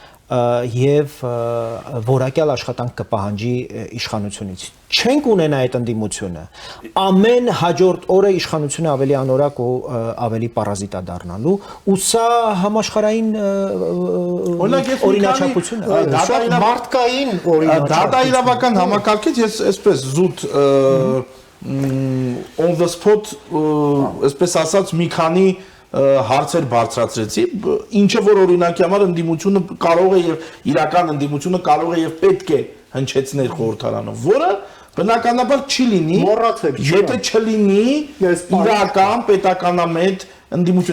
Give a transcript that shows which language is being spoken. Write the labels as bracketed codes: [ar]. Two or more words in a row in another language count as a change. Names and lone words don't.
[hy] եւ որակյալ աշխատանք կպահանջի իշխանությունից։ Չենք ունենա այդ ընդդիմությունը։ Ամեն հաջորդ օրը իշխանությունը ավելի անորակ ու ավելի պարազիտա դառնալու ու սա համաշխարհային օրինաչափություն է։ շատ մարդկային օրինաչափություն։ Դա իրավական համակարգից ես այսպես զուտ [en] on the spot [hy] այսպես ասած մի քանի հարցեր բարձրացրեցի, ինչը որ օրինակի համար ընդդիմությունը կարող է եւ իրական ընդդիմությունը կարող է եւ պետք է հնչեցնել խորհրդարանով, որը բնականաբար չի լինի, եթե չլինի իրական պետականամետ ընդդիմություն։